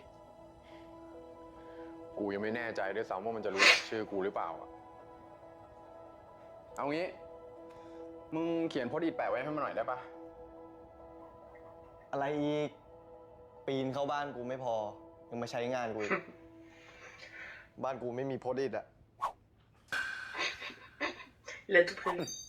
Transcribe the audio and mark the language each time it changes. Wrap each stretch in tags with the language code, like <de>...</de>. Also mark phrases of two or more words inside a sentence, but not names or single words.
<th>กูยังไม่แน่ใจด้วยซ้ำว่ามันจะรู้จักชื่อกูหรือเปล่าอะเอางี้ มึงเขียนโพสต์อิทแปะไว้ให้มันหน่อยได้ปะ อะไรอีก ปีนเข้าบ้านกูไม่พอ ยังมาใช้งานกูอีก บ้านกูไม่มีโพสต์อิทอะ</th> <fr>Il a tout prévu.</fr>